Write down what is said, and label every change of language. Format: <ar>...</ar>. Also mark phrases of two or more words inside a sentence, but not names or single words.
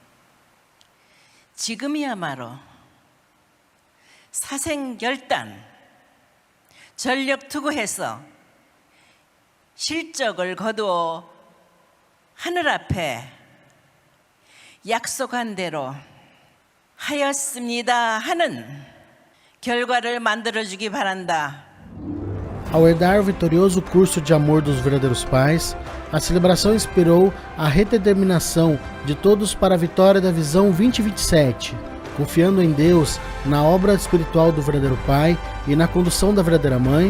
<ko>지금이야말로 사생결단, 전력투구해서 실적을 거두어 하늘 앞에 약속한 대로 하였습니다 하는 결과를 만들어주기 바란다.</ko> <pt>Ao herdar o vitorioso curso de amor dos verdadeiros pais, a celebração inspirou a redeterminação de todos para a vitória da Visão 2027, confiando em Deus, na obra espiritual do verdadeiro pai e na condução da verdadeira mãe.</pt>